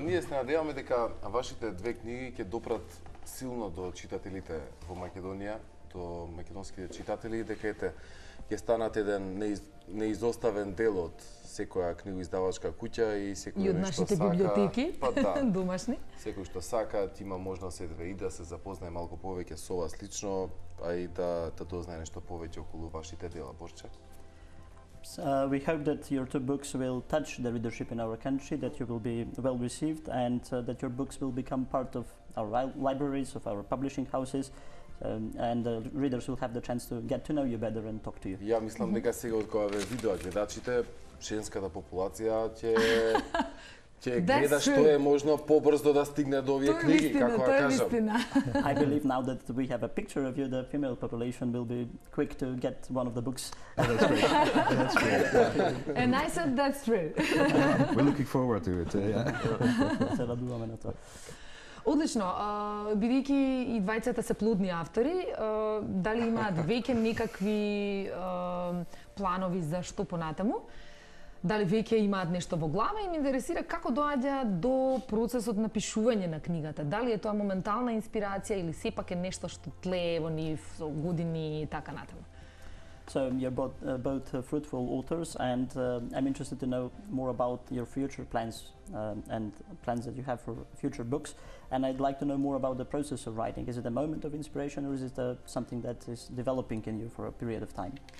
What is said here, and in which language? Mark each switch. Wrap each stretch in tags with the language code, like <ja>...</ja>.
<mk>Ние се надеваме дека вашите две книги ќе допрат силно до читателите во Македонија, до македонските читатели, дека ќе станат еден неизоставен дел од секоја книгоиздавачка куќа и секој од нашите библиотеки, па да, домашни. Секој што сака, има можност и да се запознае малку повеќе со вас лично, а и да дознае нешто повеќе околу вашите дела, Борче.</mk> <en>We hope that your two books will touch the readership in our country, that you will be well received, and that your books will become part of our libraries, of our publishing houses, and the readers will have the chance to get to know you better and talk to you.</en> <mk>Ја мислам дека сега од кога ве видоа гледачите, женската популација ќе гледа што е можно побрзо да стигне до овие книги, како ја кажам.</mk> <en>I believe now that we have a picture of you, the female population will be quick to get one of the books. That's great. That's great. And I said that's true. We're looking forward to it.</en> <mk>Се радуваме на тоа. Одлично, бидејќи и двајцата се плодни автори, дали имаат веќе некакви планови за што понатаму? Дали веќе имаат нешто во глава и ме интересира како доаѓа до процесот на пишување на книгата. Дали е тоа моментална инспирација или сепак е нешто што тлее во нив со години и така натаму? So you're both fruitful authors, and I'm interested to know more about your future plans and plans that you have for future books. And I'd like to know more about the process of writing. Is it a moment of inspiration, or is it something that is developing in you for a period of time?</mk>